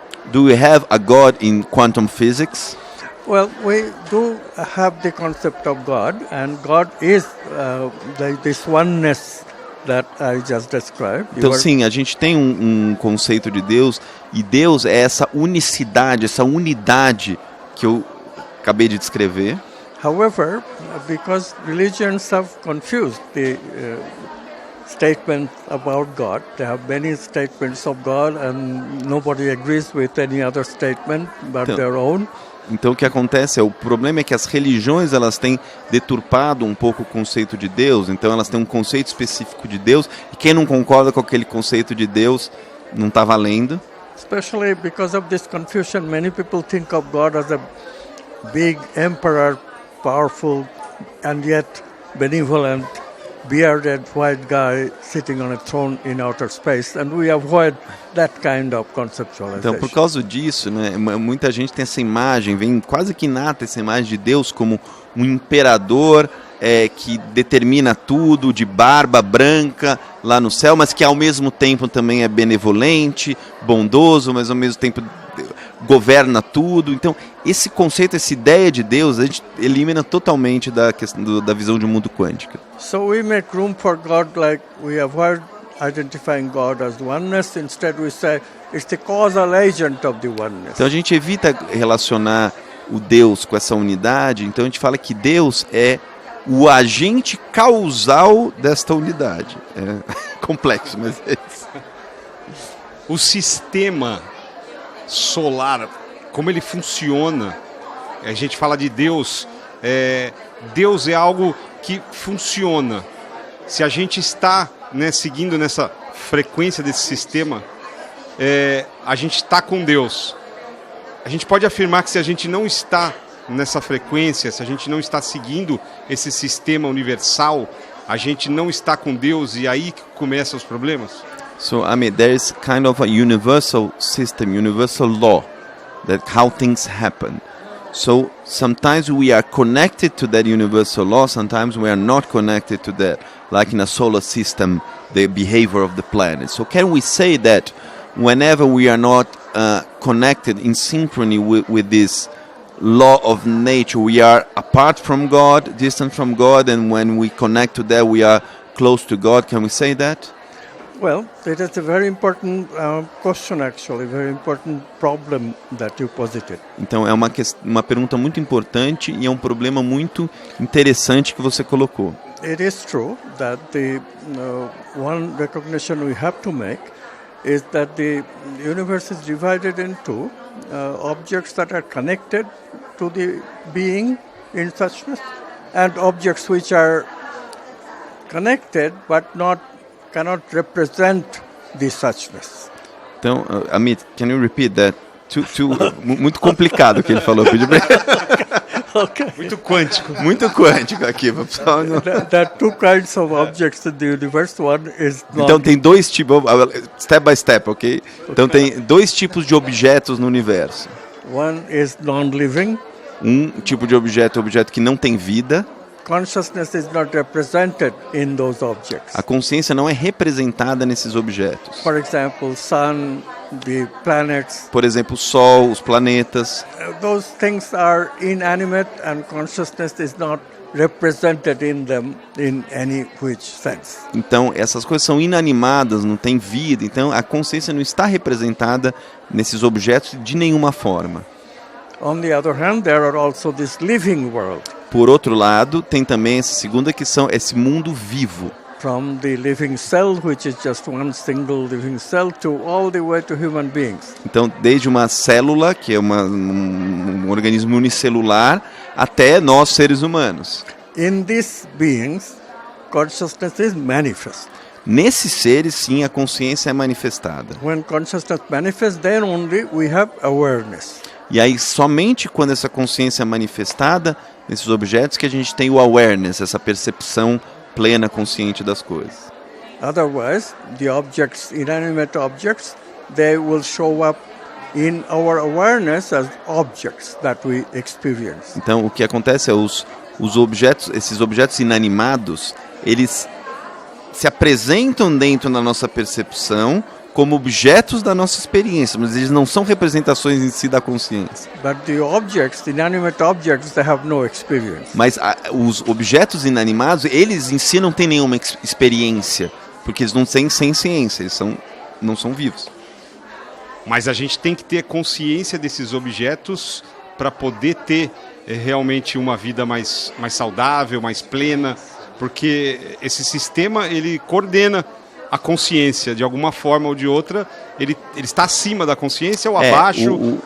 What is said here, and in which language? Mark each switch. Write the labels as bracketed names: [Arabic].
[English] Do we have a God in quantum physics? Well, we do have the concept of God, and God is this oneness that I just described. [Portuguese] Então, sim, a gente tem um conceito de Deus, e Deus é essa unicidade, essa unidade que eu acabei de descrever. [English] However, because religions have confused the statement about God, they have many statements of God, and nobody agrees with any other statement but their own. [Portuguese] Então o que acontece o problema é que as religiões elas têm deturpado um pouco o conceito de Deus, então elas têm um conceito específico de Deus, e quem não concorda com aquele conceito de Deus não está valendo. [English] Especially because of this confusion, many people think of God as a big emperor, powerful and yet benevolent, bearded white guy sitting on a throne in outer space, and we avoid that kind of conceptualization. [Portuguese] Então, por causa disso, né, muita gente tem essa imagem, vem quase que inata essa imagem de Deus como um imperador que determina tudo, de barba branca lá no céu, mas que ao mesmo tempo também é benevolente, bondoso, mas ao mesmo tempo governa tudo. Então, esse conceito, essa ideia de Deus, a gente elimina totalmente da questão da visão de um mundo quântico. [English] So we make room for God, like we avoid identifying God as oneness. Instead we say it's the causal agent of the oneness. [Portuguese] Então a gente evita relacionar o Deus com essa unidade, então a gente fala que Deus é o agente causal desta unidade. É complexo, mas é isso. O sistema solar, como ele funciona, a gente fala de Deus, Deus é algo que funciona. Se a gente está seguindo nessa frequência desse sistema, a gente está com Deus. A gente pode afirmar que se a gente não está nessa frequência, se a gente não está seguindo esse sistema universal, a gente não está com Deus e aí que começam os problemas? [English] So, I mean, there is kind of a universal system, universal law that how things happen. So, sometimes we are connected to that universal law, sometimes we are not connected to that, like in a solar system, the behavior of the planet. So, can we say that whenever we are not connected in synchrony with this law of nature, we are apart from God, distant from God, and when we connect to that, we are close to God? Can we say that? Well, that is a very important question, actually, very important problem that you posited. [Portuguese] Então é uma pergunta muito importante e é um problema muito interessante que você colocou. [English] It is true that the one recognition we have to make is that the universe is divided into objects that are connected to the being in suchness and objects which are connected but cannot represent the suchness. Então, Amit, can you repeat that? [Portuguese] Muito complicado o que ele falou. [English] Okay. [Portuguese] Muito quântico. Muito quântico aqui. [English] There are two kinds of objects in the universe. One is [Portuguese] então tem dois tipos, [English] step by step, [Portuguese] ok? Então tem dois tipos de objetos no universo. [English] One is non-living. [Portuguese] Um tipo de objeto é objeto que não tem vida. [English] Consciousness is not represented in those objects. [Portuguese] A consciência não é representada nesses objetos. [English] For example, sun, the planets. [Portuguese] Por exemplo, o Sol, os planetas. [English] Those things are inanimate and consciousness is not represented in them in any which sense. [Portuguese] Então, essas coisas são inanimadas, não têm vida. Então, a consciência não está representada nesses objetos de nenhuma forma. [English] On the other hand, there are also this living world. [Portuguese] Por outro lado, tem também essa segunda que são esse mundo vivo. [English] From the living cell, which is just one single living cell, to all the way to human beings. [Portuguese] Então, desde uma célula, que é um organismo unicelular, até nós, seres humanos. [English] In these beings, consciousness is manifest. [Portuguese] Nesses seres, sim, a consciência é manifestada. [English] When consciousness manifests, then only we have awareness. [Portuguese] E aí, somente quando essa consciência é manifestada nesses objetos que a gente tem o awareness, essa percepção plena, consciente das coisas. [English] Otherwise, the objects, inanimate objects, they will show up in our awareness as objects that we experience. [Portuguese] Então, o que acontece é os objetos, esses objetos inanimados, eles se apresentam dentro da nossa percepção como objetos da nossa experiência, mas eles não são representações em si da consciência. [English] But the objects, the inanimate objects, they have no experience. [Portuguese] Mas os objetos inanimados, eles em si não têm nenhuma experiência, porque eles não têm sem ciência, eles não são vivos. Mas a gente tem que ter consciência desses objetos para poder ter realmente uma vida mais saudável, mais plena, porque esse sistema ele coordena a consciência, de alguma forma ou de outra, ele está acima da consciência ou abaixo?